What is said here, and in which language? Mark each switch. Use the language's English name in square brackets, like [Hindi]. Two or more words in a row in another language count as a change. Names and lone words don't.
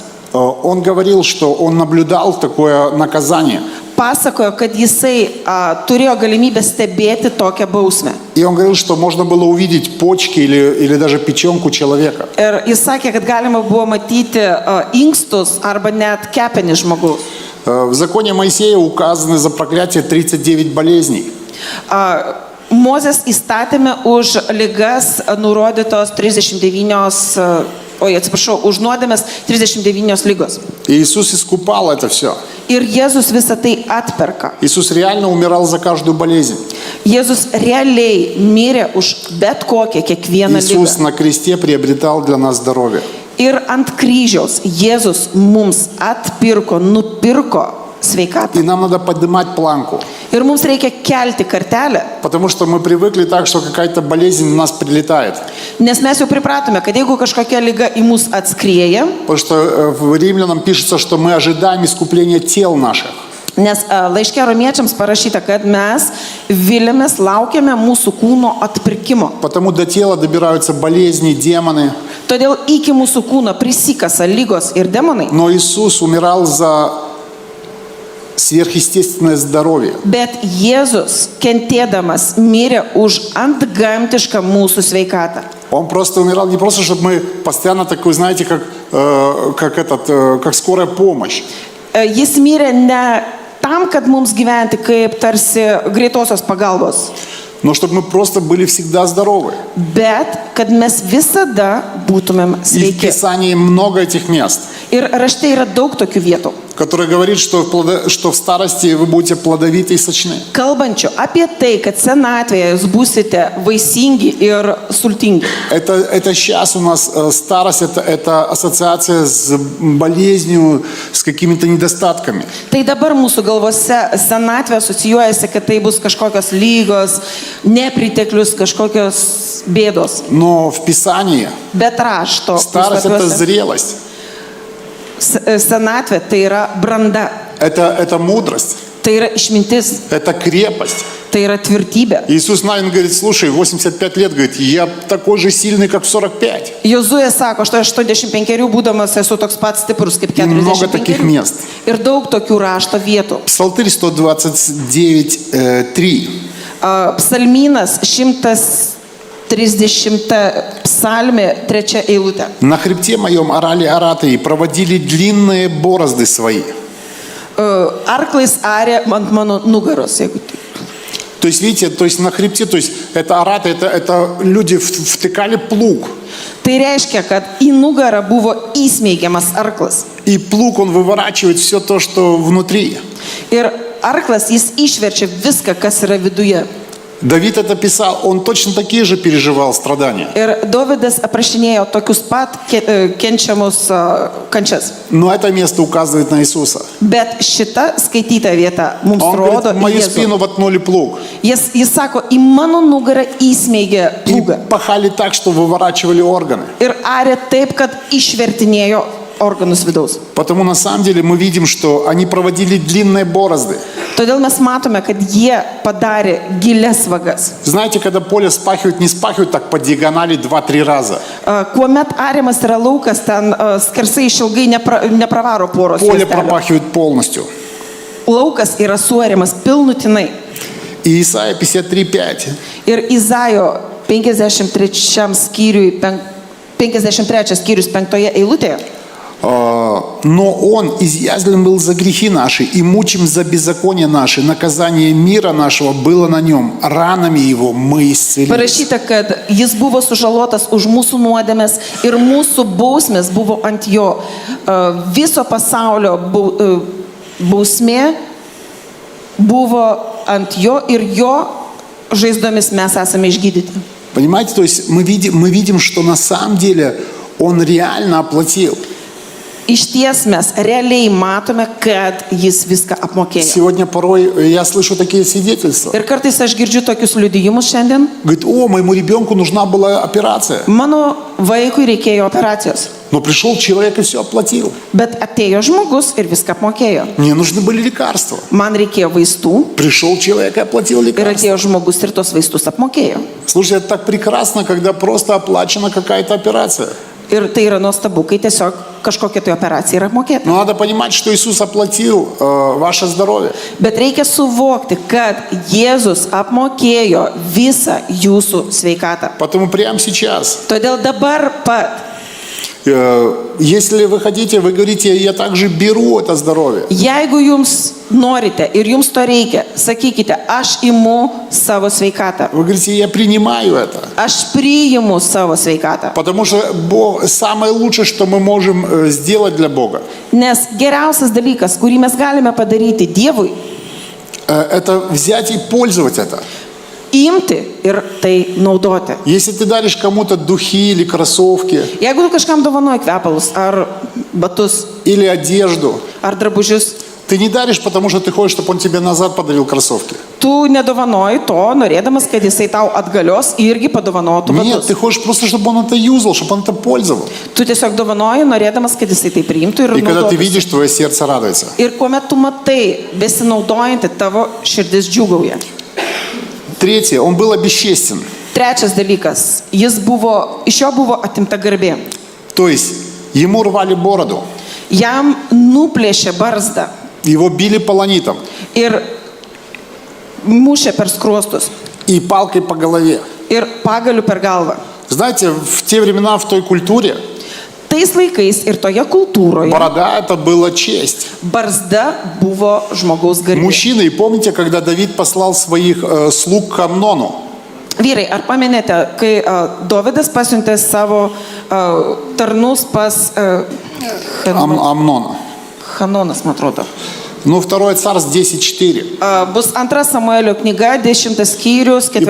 [Russian] он говорил, что он наблюдал такое наказание. [Lithuanian] pasakojo, kad jisai turėjo galimybę stebėti tokią bausmę. [Russian] И он говорил, что можно было увидеть почки или даже печенку человека. [Lithuanian] Ir jis sakė, kad galima buvo matyti inkstus arba net kepenis žmogaus. [Russian] В законе Моисея указаны за проклятие 39 болезней. [Lithuanian] Mozės įstatėme už ligas nurodytos 39, už nuodėmes 39 lygos. [Russian] И Иисус искупал это все. [Lithuanian] Ir Jėzus visą tai atperka. [Russian] Иисус реально умирал за каждую болезнь. [Lithuanian] Jėzus realiai mirė už bet kokią, kiekvieną [Russian] Иисус [Lithuanian] ligą. [Russian] на кресте приобретал для нас здоровье. [Lithuanian] Ir ant kryžiaus Jėzus mums atpirko, nupirko sveikatą. [Russian] И нам надо поднимать планку. [Lithuanian] Ir mums reikia kelti kartelę, [Russian] Потому что мы привыкли так, что какая-то болезнь в нас прилетает. [Lithuanian] nes mes jau pripratome, kad jeigu kažkokia liga į mus atskrieja, [Russian] Потому что в Римлянам пишется, что мы ожидаем искупления тел наших. [Lithuanian] nes laiške romiečiams parašyta, kad mes vilėmės, laukiame mūsų kūno atpirkimo. [Russian] Потому до тела добираются болезни, демоны. [Lithuanian] Todėl iki mūsų kūno prisikasa lygos ir demonai. [Russian] Но Иисус умирал за сверхъестественное здоровье. [Lithuanian] Bet Jėzus kentėdamas mirė už antgamtišką mūsų sveikatą. [Russian] Он просто умирал не просто, чтобы мы постоянно такой, знаете, как скорая помощь. [Lithuanian] Jis mirė ne tam, kad mums gyventi kaip tarsi greitosios pagalbos, [Russian] Но чтобы мы просто были всегда здоровы. [Lithuanian] bet kad mes visada būtumėm [Russian] И в [Lithuanian] sveiki. [Russian] Писании много этих мест, [Lithuanian] Ir rašte yra daug tokių vietų, [Russian] которые говорит, что в старости вы будете плодовиты и сочны. [Lithuanian] kalbančių apie tai, kad senatvėje jūs būsite vaisingi ir sultingi. [Russian] Это сейчас у нас старость, это ассоциация с болезнью, с какими-то недостатками. [Lithuanian] Tai dabar mūsų galvose senatvė asocijuojasi, kad tai bus kažkokios lygos, nepriteklius, kažkokios bėdos. [Russian] Но в Писании [Lithuanian] Bet rašto [Russian] старость – это [Lithuanian] puslapiuose [Russian] зрелость, [Lithuanian] senatvė tai yra branda, [Russian] это мудрость, [Lithuanian] tai yra išmintis, [Russian] это крепость. [Lithuanian] tai yra tvirtybė. [Russian] Иисус Навин говорит, слушай, 85 лет, говорит, я такой же сильный, как в 45. [Lithuanian] Jozuė sako, aš 85 būdamas esu toks pats stiprus kaip [Russian] Много таких [Lithuanian] 45. [Russian] мест. [Lithuanian] Ir daug tokių rašto vietų. [Russian] Псалтырь 129:3. [Lithuanian] Psalmynas 130 psalmė 3 eilutė. [Russian] На хребте моем орали аратаи, проводили длинные борозды свои. [Lithuanian] Arklais arė ant mano nugaros, jeigu tai. [Russian] То есть, видите, на хребте, то есть это араты, это люди втыкали плуг. [Lithuanian] Tai reiškia, kad į nugarą buvo įsmeigiamas arklas. [Russian] И плуг, он выворачивает все то, что внутри. [Lithuanian] Ir arklas, jis išverčia viską, kas yra viduje. [Russian] Давид это писал, он точно такие же переживал страдания. [Lithuanian] Ir Dovydas aprašinėjo tokius pat kenčiamus kančias. [Russian] Но это место указывает на Иисуса. [Lithuanian] Bet šita skaityta vieta mums [Russian] Он [Lithuanian] rodo [Russian] говорит, в мою [Lithuanian] Jėzų. [Russian] спину воткнули плуг. [Lithuanian] Jis sako, į mano nugarą įsmeigė [Russian] И [Lithuanian] plūgą. [Russian] пахали так, что выворачивали органы. [Lithuanian] Ir arė taip, kad išvertinėjo organus vidaus. [Russian] Потому на самом деле мы видим, что они проводили длинные борозды. [Lithuanian] Todėl mes matome, kad jie padarė gilias vagas. [Russian] Знаете, когда поле спахивают, не спахивают так по диагонали 2-3 раза. [Lithuanian] Kuomet ariamas yra laukas, ten skersai išilgai nepravaro poros. [Russian] Поле [Lithuanian] juostelių. [Russian] пропахивают полностью. [Lithuanian] Laukas yra suariamas pilnutinai. [Russian] И Исайя 53:5. [Lithuanian] Ir Izaijo 53 skyriui, 53 skyrius 5 eilutėje. [Russian] Но Он изъязвлен был за грехи наши и мучим за беззаконие наши. Наказание мира нашего было на Нем. Ранами Его мы исцелились. [Lithuanian] Parašyta, kad jis buvo sužalotas už mūsų nuodėmes ir mūsų bausmės buvo ant jo. Viso pasaulio bausmė buvo ant jo ir jo žaizdomis mes esame išgydyti. [Russian] Понимаете, то есть мы видим, что на самом деле Он реально оплатил. [Lithuanian] Iš ties mes realiai matome, kad jis viską apmokėjo. [Russian] Сегодня порой я слышу такие свидетельства. [Lithuanian] Ir kartais aš girdžiu tokius liudijimus šiandien. [Russian] Говорит, моему ребенку нужна была операция. [Lithuanian] Mano vaikui reikėjo operacijos. [Russian] Но пришел человек и все оплатил. [Lithuanian] Bet atėjo žmogus ir viską apmokėjo. [Russian] Мне нужны были лекарства. [Lithuanian] Man reikėjo vaistų [Russian] Пришел человек и оплатил [Lithuanian] ir [Russian] лекарства. [Lithuanian] atėjo žmogus ir tos vaistus apmokėjo. [Russian] Слушайте, это так прекрасно, когда просто оплачена какая-то операция. [Lithuanian] Ir tai yra nuostabu, kai tiesiog kažkokia tai operacija yra apmokėta. [Russian] Но надо понимать, что Иисус оплатил ваше здоровье. [Lithuanian] Bet reikia suvokti, kad Jėzus apmokėjo visą jūsų sveikatą. [Russian] Поэтому прямо сейчас, [Lithuanian] Todėl dabar pat, [Russian] если вы хотите, вы говорите, я также беру это здоровье. [Lithuanian] jeigu jums norite ir jums to reikia, sakykite, aš imu savo sveikatą. [Russian] Вы говорите, я принимаю это. [Lithuanian] Aš priimu savo sveikatą. [Russian] Потому что самое лучшее, что мы можем сделать для Бога, [Lithuanian] Nes geriausias dalykas, kurį mes galime padaryti Dievui, [Russian] это взять и пользовать это. [Lithuanian] imti ir tai naudoti. [Russian] Если ты даришь кому-то духи или кроссовки, [Lithuanian] Jeigu tu kažkam dovanoji kvepalus, ar batus, [Russian] или одежду, [Lithuanian] ar drabužius, [Russian] ты не даришь, потому что ты хочешь, чтобы он тебе назад подарил кроссовки. [Lithuanian] tu nedovanoji to, norėdamas, kad jisai tau atgalios irgi padovanotų [Russian] Нет, [Lithuanian] batus. [Russian] ты хочешь просто, чтобы он это юзал, чтобы он это пользовал. [Lithuanian] Tu tiesiog dovanoji, norėdamas, kad jisai tai priimtų ir [Russian] И когда ты [Lithuanian] naudotų. [Russian] видишь, твое сердце радуется. [Lithuanian] Ir kuomet tu matai, besinaudojantį, tavo širdis džiūgauja. [Russian] Третье, он был обесчестен. [Lithuanian] Trečias dalykas, iš jo buvo atimta garbė. [Russian] То есть, ему рвали бороду, [Lithuanian] Jam nuplėšė barzdą [Russian] его били полонитом [Lithuanian] ir mušė per skruostus [Russian] и палкой по голове. [Lithuanian] ir pagaliu per galvą. [Russian] Знаете, в те времена, в той культуре, [Lithuanian] Tais laikais ir toje kultūroje [Russian] борода это была честь. [Lithuanian] barzda buvo žmogaus garbė. [Russian] Мужчины, и помните, когда Давид послал своих слуг к Амнону, [Lithuanian] Vyrai, ar pamenėte, kai Dovydas pasiuntė savo tarnus pas [Russian] Амнона. [Lithuanian] Hanonas, man atrodo. [Russian] Ну, 2 Царств 10:4. [Lithuanian] Bus 2 Samuelio knyga, 10 skyrius, [Russian] И